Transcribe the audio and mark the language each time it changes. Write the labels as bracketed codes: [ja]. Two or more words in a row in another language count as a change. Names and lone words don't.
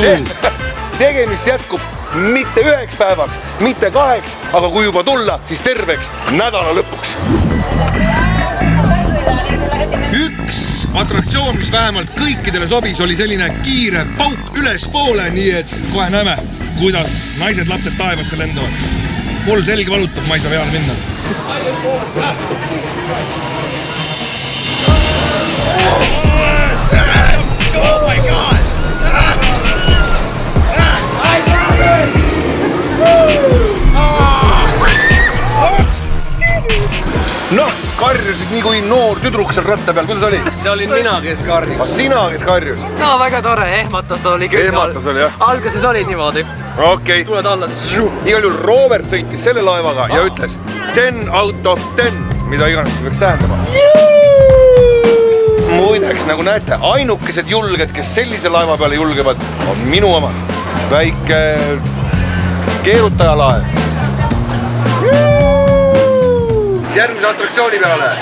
[et] Tegemist jätkub mitte 1 päevaks, mitte 2, aga kui juba tulla, siis terveks nädala lõpuks. Üks atraktsioon, mis vähemalt kõikidele sobis, oli selline kiire pauk üles poole, nii et kohe näeme, kuidas naised lapsed taevasse lendavad. Mul selge valutab, ma ei saa peale minna. [en] Oh my God! [et] Noh, karjusid nii kui noor tüdruk seal ratta peal, kuidas oli? See olin mina, kes karjus. Sina, kes karjus? No väga tore, ehmatas oli küll. Ehmatas oli, jah? Alguses oli niimoodi. Okei. Tuled alla. Igal juhul Robert sõitis selle laevaga ja ütles [en] 10 out of 10, [et] mida iganes see peaks tähendama. Muideks, nagu näete, ainukesed julged, kes sellise laeva peale julgevad, on minu oma väike keerutajalaev. Järgmise atraktsiooni peale.